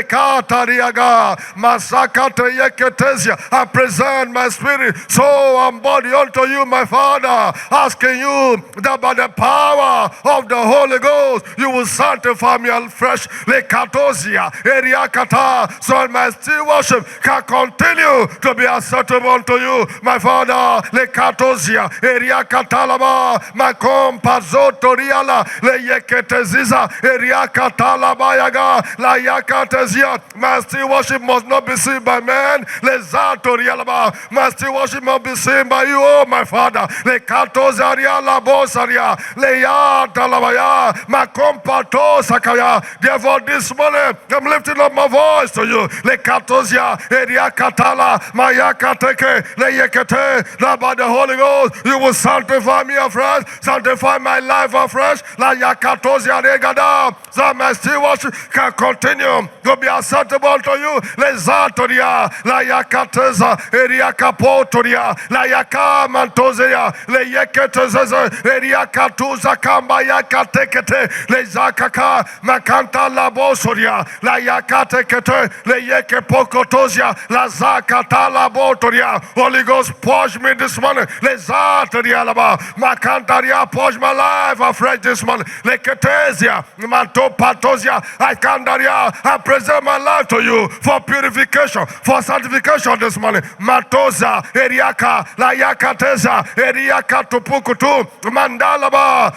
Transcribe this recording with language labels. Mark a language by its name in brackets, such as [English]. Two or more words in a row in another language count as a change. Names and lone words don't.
[English] I present my spirit, soul, and body unto you, my Father, asking you that by the power of the Holy Ghost, you will sanctify me afresh. So my stewardship can continue to be acceptable to you, my Father. Le Katosia, Eria Katalaba, Macom Pazotoriala, Le Yeketeziza, Eria Katalabayaga, La Yakatezia. My stewardship must not be seen by man. Le Zatorialaba, my stewardship must be seen by you, oh my Father. Le Katozaria, La Bosaria, Le Yatalabaya, Macom Pato Sakaya. Therefore, this morning, I'm lifting up my voice to you. Le Katosia, Eria Katala, Mayakateke, Le Yekete. That by the Holy Ghost, you will sanctify me afresh, sanctify my life afresh. La yakatosia regada. So my stewardship can continue to be acceptable to you. Le zatoria, la yakateza, eriakapotoria, la yakamantosia, le yeketeza, eriakatuza kamba yakatekete, le zakaka, makanta labosoria, la yakatekete, le yekepokotosia, la zakata labotoria. Holy Ghost, purge me this morning. Purge my life afresh this morning. I present my life to you for purification, for sanctification this morning. Matoza, Eriaka, Layakateza, Eriaka Tupukutu, Mandalaba.